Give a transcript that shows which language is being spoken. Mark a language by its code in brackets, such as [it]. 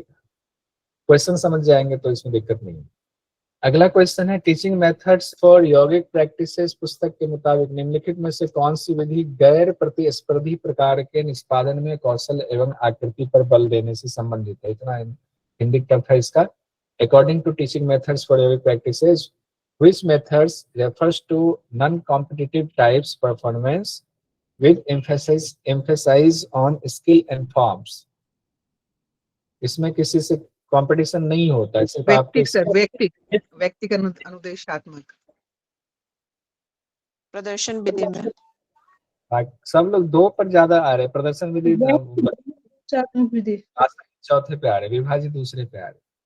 [hi] Question समझ जाएंगे तो इसमें दिक्कत नहीं है। अगला क्वेश्चन है, टीचिंग मेथड्स फॉर यौगिक प्रैक्टिसेस पुस्तक के मुताबिक निम्नलिखित में से कौन सी विधि गैर प्रतिस्पर्धी प्रकार के निष्पादन में कौशल एवं आकृति पर बल देने से संबंधित है। इतना हिंदी टफ है इसका। [en] According to teaching methods for यौगिक practices which methods refers to non-competitive types performance with emphasis on skill and forms। [hi] इसमें किसी से कंपटीशन नहीं होता है, सिर्फ आपके व्यक्तिक अनुदेशात्मक प्रदर्शन विधि में सब लोग 2 पर ज्यादा आ रहे हैं। प्रदर्शन विधि चौथे पे आ रहे, विभाजित दूसरे पे आ रहे।